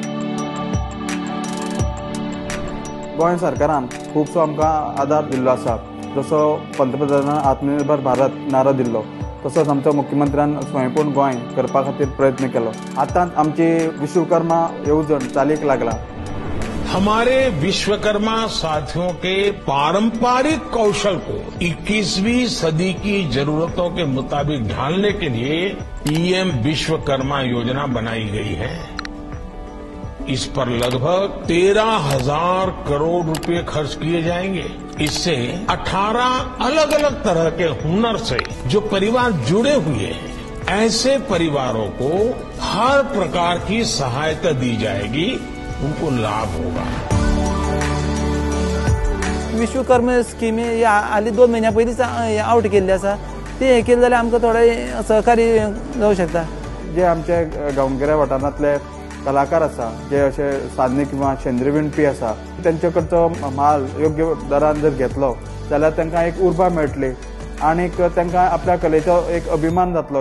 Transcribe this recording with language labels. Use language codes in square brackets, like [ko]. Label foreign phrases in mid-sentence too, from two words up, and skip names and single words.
[kok] गोंय सरकारान खुबसो आमकां आदार दिल्लो आसा. जसो पंतप्रधानान आत्मनिर्भर भारत नारो दिल्लो तसोच आमच्या मुख्यमंत्र्यान स्वयंपूर्ण गोंय करपा खातीर प्रयत्न केलो. आतां आमची विश्वकर्मा येवजण चालीक लागला. [hi] हमारे विश्वकर्मा साथियों के पारंपरिक कौशल को 21वीं सदी की जरूरतों के मुताबिक ढालने के लिए पीएम विश्वकर्मा योजना बनाई गई है. इस पर लगभग 13,000 करोड़ रुपए खर्च किए जाएंगे. इससे 18 अलग अलग तरह के हुनर से जो परिवार जुड़े हुए हैं ऐसे परिवारों को हर प्रकार की सहायता दी जाएगी. उनको लाभ होगा. [kok] विश्वकर्मा स्किमी हाली 2 महिन्या पयलींच आउट केल्ली आसा. ती हें केलें जाल्यार आमकां थोडें सहकार्य जावं शकता. जे आमचे गांवगिऱ्या वाठारांतले कलाकार आसा जे अशे साधने किंवा शेंद्री विणपी आसा तेंचे कडचो माल योग्य दरान जर घेतलो जाल्यार तांकां एक उर्बा मेळटली आनीक तांकां आपल्या कलेचो एक अभिमान जातलो.